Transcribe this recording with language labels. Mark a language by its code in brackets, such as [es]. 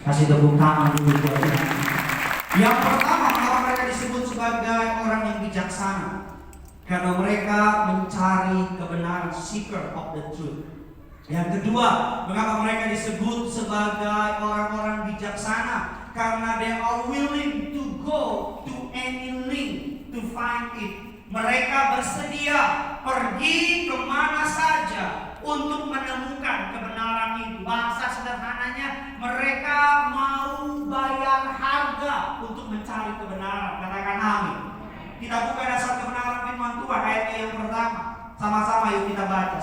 [id] Kasih tepuk tangan dulu buat Tuhan. Yang pertama, kalau mereka disebut sebagai orang yang bijaksana. Karena mereka mencari kebenaran, [en] seeker of the truth. [id] Yang kedua, mengapa mereka disebut sebagai orang-orang bijaksana? Karena [en] they are willing to go to any length to find it. [id] Mereka bersedia pergi kemana saja untuk menemukan kebenaran itu. Bahasa sederhananya, mereka mau bayar harga untuk mencari kebenaran. Katakan amin. Kita buka dasar kebenaran firman Tuhan ayat yang pertama. Sama-sama yuk kita baca.